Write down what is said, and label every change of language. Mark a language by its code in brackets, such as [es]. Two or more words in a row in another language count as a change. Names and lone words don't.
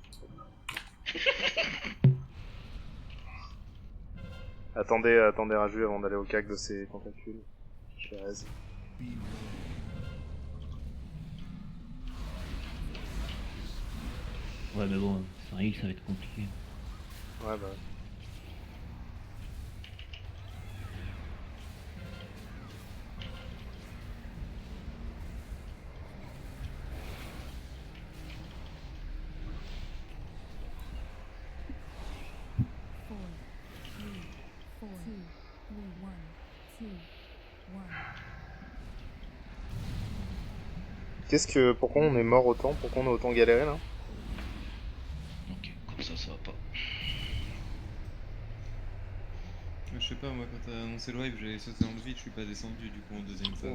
[fr] Attendez Raju avant d'aller au cac de ses tentacules. Je les raise. Ouais, mais bon, sans heal, ça va être compliqué. Ouais, bah. [en] Four, three, four, two, three, one, two, one. [fr] Pourquoi on est mort autant? Pourquoi on a autant galéré là? Ok, comme ça va pas. Je sais pas, moi quand t'as annoncé le wave, j'avais sauté dans le vide, je suis pas descendu du coup en deuxième phase.